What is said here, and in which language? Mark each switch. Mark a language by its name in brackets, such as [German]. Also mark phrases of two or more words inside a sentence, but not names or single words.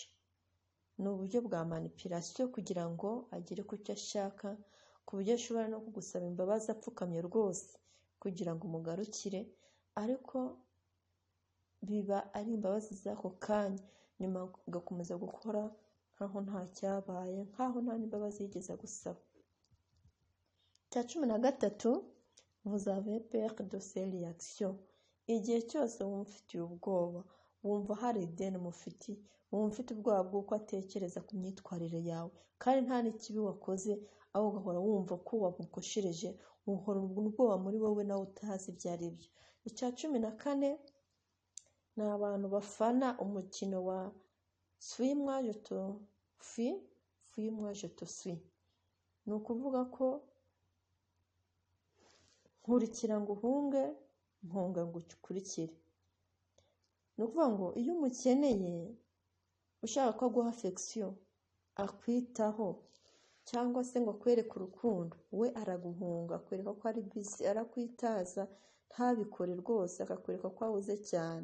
[Kinyarwanda] Ni uburyo bwa manipulation kugira ngo agere ku cyo ashaka, ku buryo ashobora no kugusaba imbabazi apfukamye rwose kugira ngo umugarukire, ariko biba ari imbabazi z'ako kanya, nyuma ugakomeza gukora nkaho nta cyabaye, nkaho nta n'imbabazi yigeze gusaba. Cya 13, [French] vous avez peur de ces réactions. [Kinyarwanda] Igihe cyose wumva ufitiye ubwoba, wumva hari ideni mufitiye, wumva ufite ubwoba bw'uko atekereza ku myitwarire yawe, kandi nta n'ikibi wakoze, aho ugahora wumva ko wamukoshereje, uhora ubwoba muri wowe nawe utazi ibyo ari byo. Icya 14 ni abantu bafana umukino wa [French] suis-moi je te fuis, fuis-moi je te suis. [Kinyarwanda] Ni ukuvuga ko nkurikira ngo uhunge, mpunga ngo ukurikire. Ni ukuvuga ngo iyo umukeneye ushaka ko aguha affection, akwitaho, cyangwa se ngo akwereke urukundo, we araguhunga, akwereka ko ari busy, arakwitaza, ntabikore rwose, akakwereka ko ahuze cyane.